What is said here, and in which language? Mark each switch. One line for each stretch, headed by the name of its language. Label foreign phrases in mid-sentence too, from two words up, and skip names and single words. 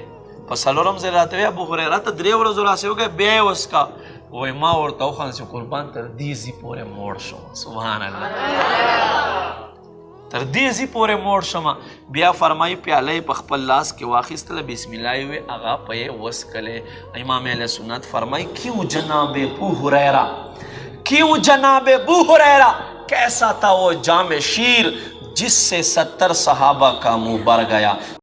Pashto: په 4م ځل راته وی ابو هریره ته 3 ورځو راسې وږی، بیا یې وسکه. وای ما ورته وخاندل چې قربان تر دې ځي پورې موړ شم. سبحان الله، تر دې ځي پورې موړ شم. بیا فرمایي پیاله یې په خپل لاس کې واخیستله، بسم الله یې وی، هغه په یې وسکلې. امام اهل سنت فرمایي
Urdu: کیوں جناب ابو هریره، کیوں جناب ابو هریره کیسا تھا وہ جام شیر جس سے 70 صحابہ کا منہ بھر گیا.